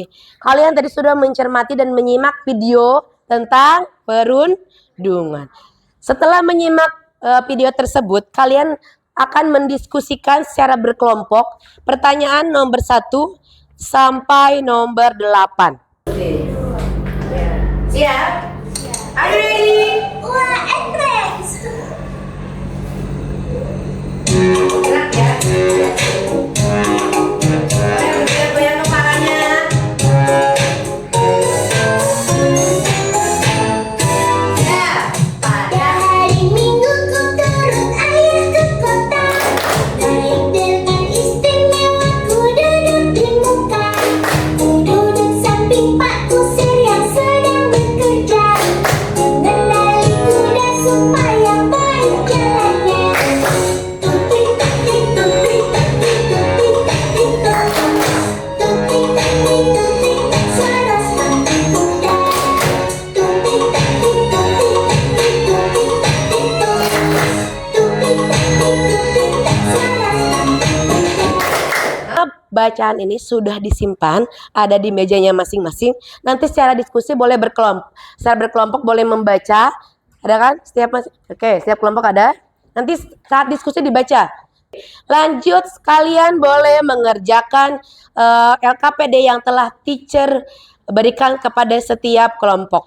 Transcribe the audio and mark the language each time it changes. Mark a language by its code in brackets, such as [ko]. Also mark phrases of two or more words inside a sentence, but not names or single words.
[id] Kalian tadi sudah mencermati dan menyimak video tentang perundungan. Setelah menyimak video tersebut, kalian akan mendiskusikan secara berkelompok pertanyaan nomor 1 sampai nomor 8. Oke. Siap? [en] Are you ready? [id] Wah, Entrance. Gerak ya. Goyang kepalanya. Ya, Pada hari Minggu ku turut ayah ke kota. Naik dengan istimewa ku duduk di muka. Ku duduk samping Pak Kusir yang sedang bekerja. Mengendali kuda supaya baik jalannya. Tupik taktik tupik taktik tupik taktik tupik. Tupik taktik tupik tak suara sepatu kuda. Tupik taktik tupik taktik tupik taktik tupik. Tupik taktik tupik tak suara sepatu kuda. bacaan ini sudah disimpan ada di mejanya masing-masing. Nanti secara diskusi boleh berkelompok. Secara berkelompok boleh membaca. Ada kan? Setiap kelompok ada. Nanti saat diskusi dibaca. Lanjut, kalian boleh mengerjakan LKPD yang telah teacher berikan kepada setiap kelompok.